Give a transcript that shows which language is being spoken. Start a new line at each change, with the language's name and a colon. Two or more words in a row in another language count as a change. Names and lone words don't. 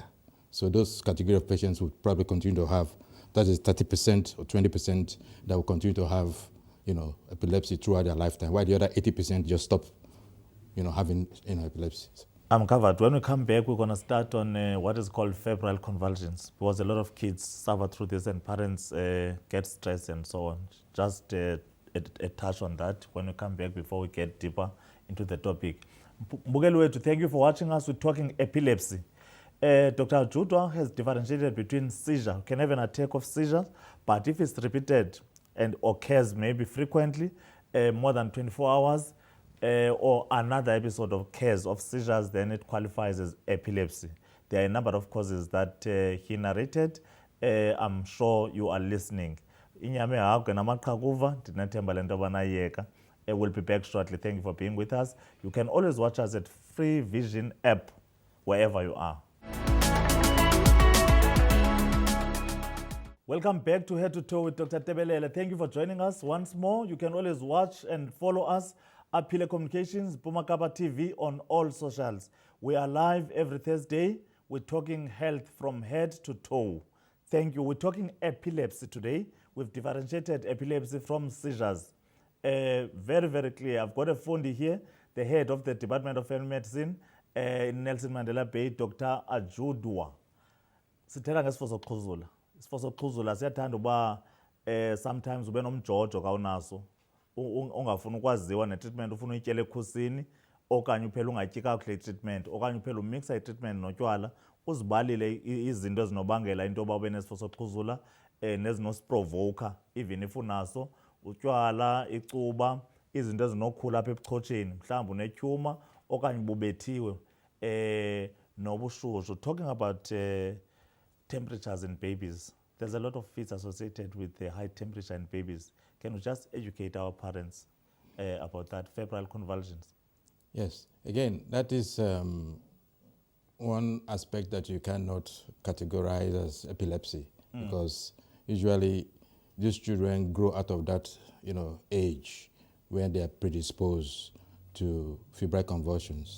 English: So those category of patients would probably continue to have, that is 30% or 20% that will continue to have, epilepsy throughout their lifetime, while the other 80% just stop, having, epilepsy. I'm covered. When we come back, we're going to start on what is called febrile convulsions, because a lot of kids suffer through this and parents get stressed and so on. Just a touch on that when we come back before we get deeper into the topic.
Xhosa: Mbukeli wethu,
English: thank you for watching us. We're talking epilepsy. Dr. Judwa has differentiated between seizure. You can have an attack of seizure, but if it's repeated and occurs maybe frequently, more than 24 hours, or another episode of occurs of seizures, then it qualifies as epilepsy. There are a number of causes that he narrated. I'm sure you are listening.
Xhosa: Inyame hagu namaqhakuva ndinathemba le nto banayeka.
English: We'll be back shortly. Thank you for being with us. You can always watch us at Free Vision app wherever you are. Welcome back to Head to Toe with Dr. Tebelele. Thank you for joining us once more. You can always watch and follow us at Pile Communications, Pumakaba TV on all socials. We are live every Thursday. We're talking health from head to toe. Thank you. We're talking epilepsy today. We've differentiated epilepsy from seizures. Very, very clear. I've got a fundi here, the head of the Department of Family Medicine in Nelson Mandela Bay, Dr. Ajudwa.
Xhosa: Sithela ngesifo sokuxhuzula. Isifo sokuxhuzula siyathanda uba sometimes ube nomjojo kawunaso ungafuna ukwaziwa netreatment ufuna uyityele ekhusini okanye uphela ungatyi kakuhle itreatment okanye uphela umixa itreatment notywala uzibalile izinto ezinobangela into yoba ube nesifo sokuxhuzula nezinosprovoker
English: even if
Xhosa: unaso utywala icuba izinto ezinokhula apha ebuchotsheni mhlawumbi unetyhuma okanye bubethiwe nobushushu.
English: Talking about temperatures in babies, there's a lot of fears associated with the high temperature in babies. Can you just educate our parents about that, febrile convulsions? Yes, again, that is one aspect that you cannot categorize as epilepsy because usually these children grow out of that, age when they are predisposed to febrile convulsions.